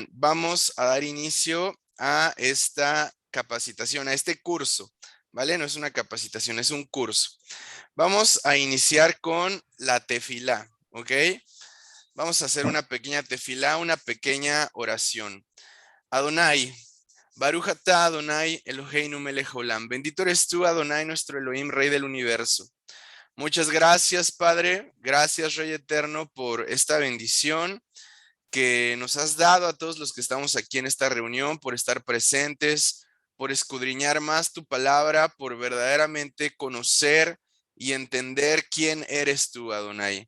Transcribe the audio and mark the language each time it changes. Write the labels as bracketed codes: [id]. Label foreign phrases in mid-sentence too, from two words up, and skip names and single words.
[es] Vamos a dar inicio a esta capacitación, a este curso, ¿vale? No es una capacitación, es un curso. Vamos a iniciar con la tefilá, ¿ok? Vamos a hacer una pequeña tefilá, una pequeña oración. [he] אדני, ברוך אתה אדני אלהינו מלך עולם. [es] Bendito eres tú, Adonai, nuestro Elohim, Rey del universo. Muchas gracias, Padre. Gracias, Rey Eterno, por esta bendición que nos has dado a todos los que estamos aquí en esta reunión, por estar presentes, por escudriñar más tu palabra, por verdaderamente conocer y entender quién eres tú, Adonai.